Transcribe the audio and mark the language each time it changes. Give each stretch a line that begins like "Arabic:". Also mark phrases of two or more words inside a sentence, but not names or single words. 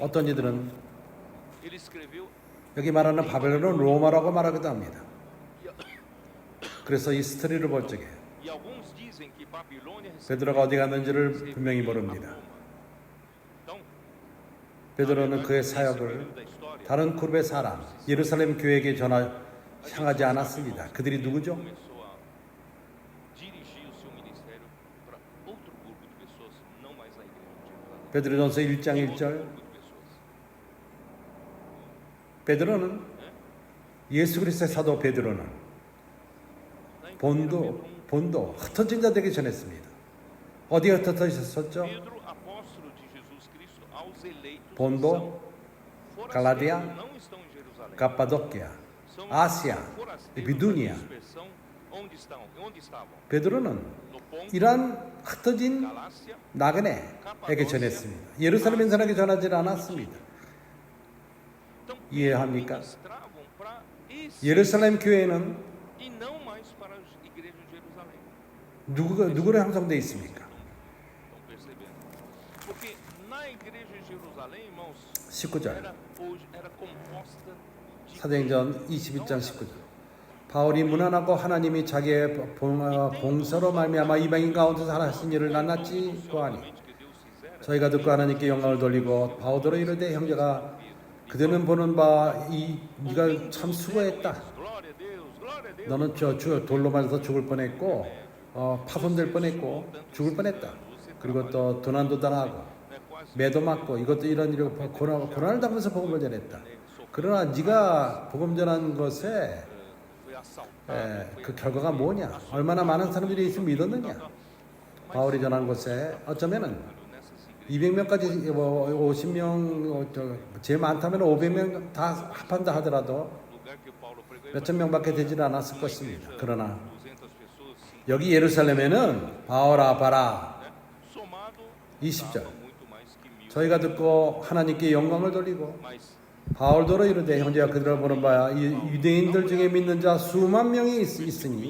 Korean: 어떤 이들은
Portuguese: Ele escreveu
Korean: 여기 말하는 바벨론은 로마라고 말하기도 합니다. 그래서 이 스토리를 볼 적에
Portuguese: e alguns dizem que Babilônia
Korean: 베드로가 어디 갔는지를 분명히 모릅니다. 베드로는 그의 사역을 다른 그룹의 사람, 예루살렘 교회에게 향하지 않았습니다. 그들이 누구죠?
Portuguese: começou a dirigir o seu ministério para outro grupo de pessoas, não mais a igreja de Jerusalém.
Korean: 베드로전서 1장 1절
Portuguese: Grupo de pessoas.
Korean: 베드로는 예수 그리스도의 사도 베드로는 본도 흩어진 자들에게 전했습니다. 어디에 흩어져 있었죠?
Portuguese: Pedro, apóstolo de Jesus Cristo, aos eleitos
Korean: 본도,
Portuguese: são
Korean: 갈라디아,
Portuguese: forasteiros, não estão em Jerusalém.
Korean: 갑바도키아,
Portuguese: São
Korean: 아시아,
Portuguese: forasteiros
Korean: 비두니아.
Portuguese: da dispersão. Onde estavam?
Korean: 베드로는
Portuguese: No ponto,
Korean: 이러한 흩어진
Portuguese: Galácia,
Korean: 나그네에게 전했습니다. 예루살렘 인사에게 전하지 않았습니다.
Portuguese: então
Korean: 이해합니까?
Portuguese: ministravam para esse
Korean: 예루살렘 교회는
Portuguese: e não mais para a igreja de Jerusalém.
Korean: 누구로 형성되어 있습니까?
Portuguese: Estão percebendo? Porque na igreja de Jerusalém, irmãos,
Korean: 19절
Portuguese: era composta de
Korean: 사도행전 21장 19절 바울이 무난하고 하나님이 자기의 봉사로 말미암아 이방인 가운데서 하신 일을 낱낱이 고하니
Portuguese: que Deus fizera.
Korean: 저희가 듣고 하나님께 영광을 돌리고 바오더로 이르되 형제가 그대는 보는 바 네가 참 수고했다.
Portuguese: Glória a Deus, glória a Deus.
Korean: 너는 저 돌로 맞아서 죽을 뻔했고 파손될 뻔했고 죽을 뻔했다. 그리고 또 도난도 당하고
Portuguese: Né, quase
Korean: 매도 맞고 이것도 이런 일로 고난을 당하면서 복음을 전했다. 그러나 네가 복음 전한 것에
Portuguese: foi assaltado.
Korean: 그 결과가 뭐냐? 얼마나 많은 사람들이 있으면 믿었느냐? 바울이 전한 것에 어쩌면은
Portuguese: Nessas igrejas,
Korean: 200명까지 50명 제일 많다면 500명 다 합한다 하더라도
Portuguese: lugar que Paulo pregou,
Korean: 몇천 명밖에 되지는 않았을 것입니다. 그러나
Portuguese: 200 pessoas, sim,
Korean: 여기 예루살렘에는 바오라 바라
Portuguese: né? Somado,
Korean: 20절
Portuguese: dava muito mais que 1000.
Korean: 저희가 듣고 하나님께 영광을 돌리고
Portuguese: Mas
Korean: 바울더러 이르되 형제가 그들을 보는 바야 이 유대인들 중에 믿는 자 수만 명이 있으니